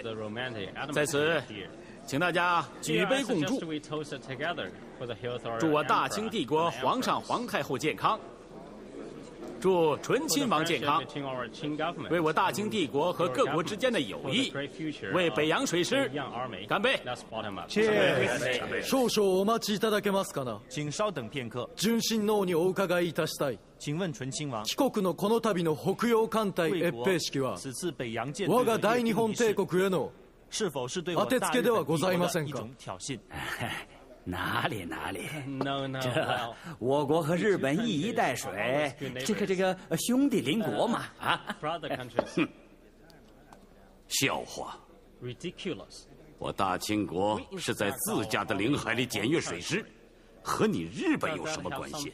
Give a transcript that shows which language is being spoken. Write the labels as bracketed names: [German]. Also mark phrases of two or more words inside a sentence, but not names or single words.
[Chinese] 在此，请大家举杯共祝，祝我大清帝国皇上皇太后健康。祝醇亲王健康，为我大清帝国和各国之间的友谊，为北洋水师干杯！ [Japanese] 少々お待ちいただけますかな。 [Chinese] 请稍等片刻。 [Japanese] 純真王にお伺いいたしたい。 [Chinese] 请问醇亲王， [Japanese] 帰国のこの度の北洋艦隊閲兵式は、 [Chinese] 此次北洋舰 [Japanese] 我が大日本帝国への [Chinese] 是否是对我 [Japanese] 当てつけではございません [Chinese] 一 [Japanese] か。 [Chinese] 种挑衅？哪里，这我国和日本一衣带水，这个兄弟邻国嘛啊！笑话！我大清国是在自家的领海里检阅水师，和你日本有什么关系？